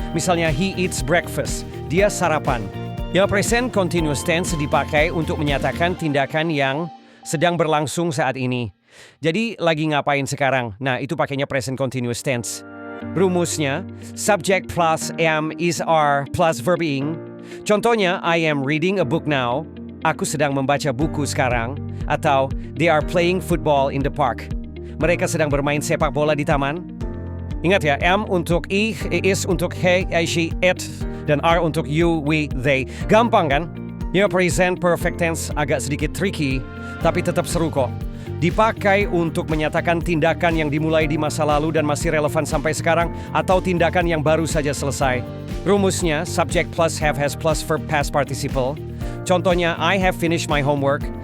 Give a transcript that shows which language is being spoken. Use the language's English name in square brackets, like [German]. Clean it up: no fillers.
[Indonesian] Misalnya, [English] he eats breakfast. [Indonesian] Dia sarapan. Ya, present continuous tense dipakai untuk menyatakan tindakan yang sedang berlangsung saat ini. Jadi, lagi ngapain sekarang? Nah, itu pakainya present continuous tense. Rumusnya, subject plus am is are plus verb ing. [English] Contohnya, I am reading a book now. [Indonesian] Aku sedang membaca buku sekarang. [English] Atau, they are playing football in the park. [Indonesian] Mereka sedang bermain sepak bola di taman. Ingat ya, am untuk I, is untuk he, I, she, it, dan are untuk you, we, they. Gampang kan? Ya, present perfect tense agak sedikit tricky, tapi tetap seru kok. Dipakai untuk menyatakan tindakan yang dimulai di masa lalu dan masih relevan sampai sekarang, atau tindakan yang baru saja selesai. Rumusnya, subject plus have has plus verb past participle. [English] Contohnya, I have finished my homework.